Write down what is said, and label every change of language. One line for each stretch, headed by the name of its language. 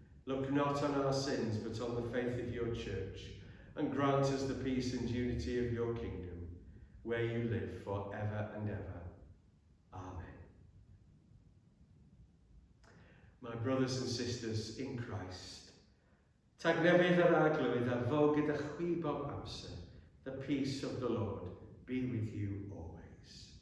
English: Look not on our sins, but on the faith of your church, and grant us the peace and unity of your kingdom, where you live for ever and ever. Amen. My brothers and sisters in Christ,
Welsh: Tag nefydd yr arglwydd a fo gyda chwi bob amser.
English: The peace of the Lord be with you always.